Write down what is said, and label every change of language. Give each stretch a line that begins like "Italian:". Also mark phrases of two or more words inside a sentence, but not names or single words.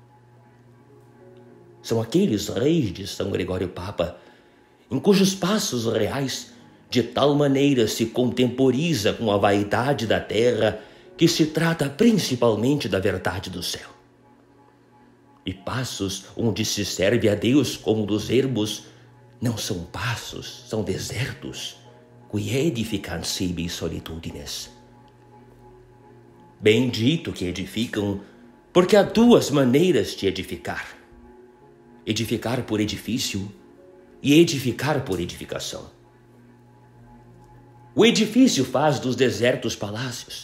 Portuguese: São aqueles reis de São Gregório Papa, em cujos passos reais de tal maneira se contemporiza com a vaidade da terra que se trata principalmente da verdade do céu. E passos onde se serve a Deus como dos ermos não são passos, são desertos,
Latin: qui edificant sibi solitudines.
Portuguese: Bendito que edificam, porque há duas maneiras de edificar: edificar por edifício e edificar por edificação. O edifício faz dos desertos palácios.